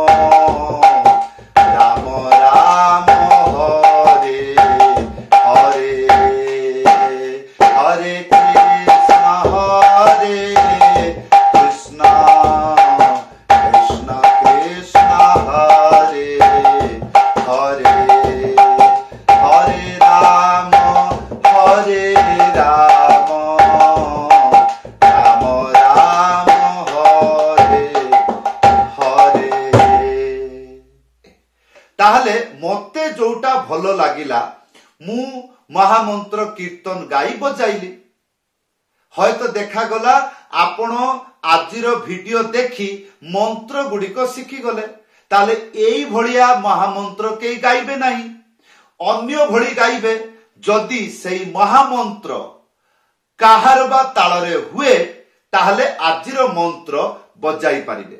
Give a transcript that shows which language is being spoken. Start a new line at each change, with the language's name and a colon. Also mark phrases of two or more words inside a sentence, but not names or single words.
Sanskrit: राम हरे हरे, हरे कृष्ण कृष्ण कृष्ण हरे हरे, हरे राम राम राम हरे हरे।
Odia: ତାହାଲେ ମତେ ଯୋଉଟା ଭଲ ଲାଗିଲା ମୁଁ ମହାମନ୍ତ୍ର କୀର୍ତ୍ତନ ଗାଇ ବଜାଇଲି। ହୁଏତ ଦେଖା ଗଲା ଆପଣ ଆଜିର ଭିଡିଓ ଦେଖି ମନ୍ତ୍ର ଗୁଡ଼ିକ ଶିଖି ଗଲେ ତାହାଲେ ଏଇ ଭଲିଆ ମହାମନ୍ତ୍ର କୁ ଗାଇବେ ନାହିଁ ଅନ୍ୟ ଭଲି ଗାଇବେ ଯଦି ସେଇ ମହାମନ୍ତ୍ର କାହାର ବା ତାଳରେ ହୁଏ ତାହାଲେ ଆଜିର ମନ୍ତ୍ର ବଜାଇ ପାରିବେ।